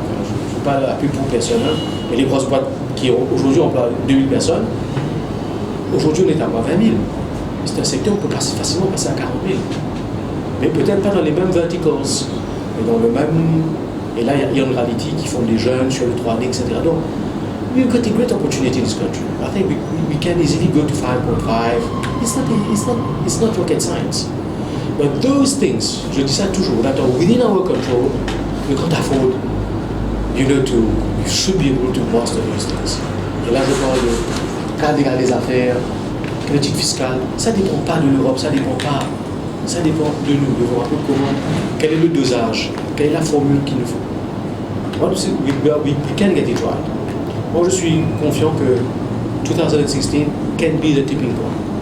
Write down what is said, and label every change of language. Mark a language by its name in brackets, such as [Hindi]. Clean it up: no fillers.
[French] Je ne fais pas la pub pour personne, hein, mais les grosses boîtes qui aujourd'hui emploient 2000 personnes, aujourd'hui on est à moins 20 000. C'est un secteur où on peut facilement passer à 40 000. Mais peut-être pas dans les mêmes verticals, mais dans le même... Et là, il y a une réalité qui font des jeunes sur le 3D, etc. [English] Donc, we've got a great opportunity in this country. I think we can easily go to 5.5. It's not rocket science. But those things, [French] je dis ça toujours, [English] that are within our control, we can't afford, you should be able to master those things. [French] Et là, je parle de cadre des affaires, politique fiscale. Ça ne dépend pas de l'Europe, ça dépend de nous, de voir un peu comment, quel est le dosage, quelle est la formule qu'il nous faut. [English] We can get it right. [French] Moi, je suis confiant que [English] 2016 can be the tipping point.